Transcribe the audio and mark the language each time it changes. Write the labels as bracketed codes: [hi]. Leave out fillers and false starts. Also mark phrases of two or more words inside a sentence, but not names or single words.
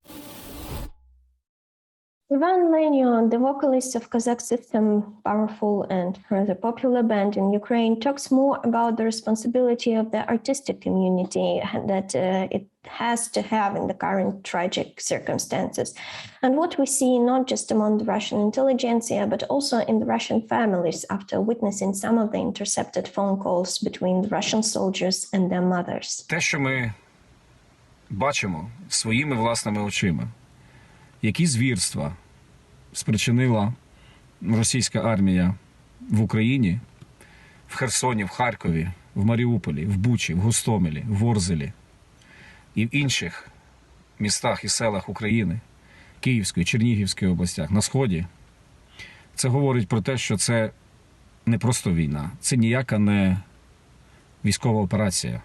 [en] Ivan Lenyo, the vocalist of Kazakh System, powerful and rather popular band in Ukraine, talks more about the responsibility of the artistic community that it has to have in the current tragic circumstances. And what we see not just among the Russian intelligentsia, but also in the Russian families after witnessing some of the intercepted phone calls between the Russian soldiers and their mothers. [uk] Те, що ми бачимо своїми власними очима, які звірства спричинила російська армія в Україні, в Херсоні, в Харкові, в Маріуполі, в Бучі, в Гостомелі, в Ворзелі і в інших містах і селах України, Київської, Чернігівської областях, на Сході, це говорить про те, що це не просто війна, це ніяка не військова операція.